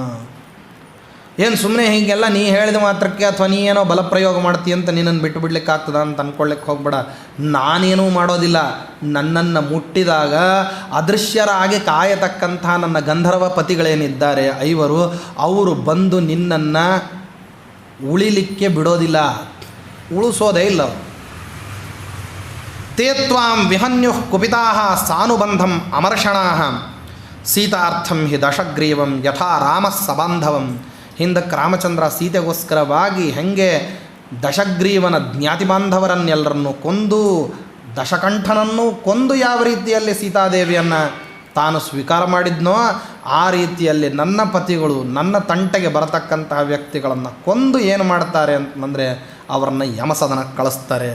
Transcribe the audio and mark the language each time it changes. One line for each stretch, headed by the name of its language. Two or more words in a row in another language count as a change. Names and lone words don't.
Kannada: ಏನು ಸುಮ್ಮನೆ ಹೀಗೆಲ್ಲ ನೀ ಹೇಳಿದ ಮಾತ್ರಕ್ಕೆ ಅಥವಾ ನೀ ಏನೋ ಬಲಪ್ರಯೋಗ ಮಾಡ್ತೀಯ ಅಂತ ನಿನ್ನನ್ನು ಬಿಟ್ಟು ಬಿಡ್ಲಿಕ್ಕೆ ಆಗ್ತದ ಅಂತ ಅಂದ್ಕೊಳ್ಳಿಕ್ಕೆ ಹೋಗ್ಬೇಡ. ನಾನೇನೂ ಮಾಡೋದಿಲ್ಲ. ನನ್ನನ್ನು ಮುಟ್ಟಿದಾಗ ಅದೃಶ್ಯರಾಗಿ ಕಾಯತಕ್ಕಂಥ ನನ್ನ ಗಂಧರ್ವ ಪತಿಗಳೇನಿದ್ದಾರೆ ಐವರು, ಅವರು ಬಂದು ನಿನ್ನನ್ನು ಉಳಿಲಿಕ್ಕೆ ಬಿಡೋದಿಲ್ಲ, ಉಳಿಸೋದೇ ಇಲ್ಲ.
Sanskrit: ತೇ ತ್ವಾಂ ವಿಹನ್ಯು ಕುಪಿತಾಃ ಸಾನುಬಂಧಂ ಅಮರ್ಷಣಾಃ ಸೀತಾರ್ಥಂ ಹಿ ದಶಗ್ರೀವಂ ಯಥಾ ರಾಮಃ ಸಬಾಂಧವಂ.
Kannada: ಹಿಂದಕ್ಕೆ ರಾಮಚಂದ್ರ ಸೀತೆಗೋಸ್ಕರವಾಗಿ ಹೆಂಗೆ ದಶಗ್ರೀವನ ಜ್ಞಾತಿ ಬಾಂಧವರನ್ನೆಲ್ಲರನ್ನು ಕೊಂದು ದಶಕಂಠನನ್ನು ಕೊಂದು ಯಾವ ರೀತಿಯಲ್ಲಿ ಸೀತಾದೇವಿಯನ್ನು ತಾನು ಸ್ವೀಕಾರ ಮಾಡಿದ್ನೋ ಆ ರೀತಿಯಲ್ಲಿ ನನ್ನ ಪತಿಗಳು ನನ್ನ ತಂಟೆಗೆ ಬರತಕ್ಕಂತಹ ವ್ಯಕ್ತಿಗಳನ್ನು ಕೊಂದು ಏನು ಮಾಡ್ತಾರೆ ಅಂತಂದರೆ ಅವರನ್ನು ಯಮಸದನಕ್ಕೆ ಕಳಿಸ್ತಾರೆ.